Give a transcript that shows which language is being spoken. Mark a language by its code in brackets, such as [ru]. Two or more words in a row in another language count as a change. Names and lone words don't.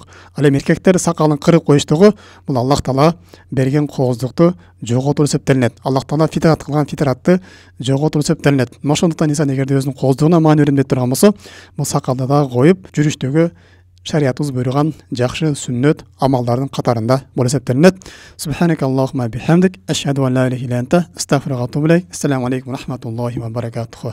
[ky] Ал эми эркектер сакалын кырып коюштугу бул Аллах Таала берген кооздукту жоготуу эсептелинет. Аллах Таала фитрат кылган фитратты жоготуу эсептелинет. Ошондуктан инсан эгерде өзүнүн кооздугуна маани берем деп турган болсо, бул сакалды дагы коюп жүрүштүгү шариятыбыз буйруган жакшы сүннөт амалдардын катарында болуп эсептелинет. [ar] سبحانك اللهم وبحمدك، أشهد أن لا إله إلا أنت، أستغفرك وأتوب إليك. السلام عليكم ورحمة الله وبركاته.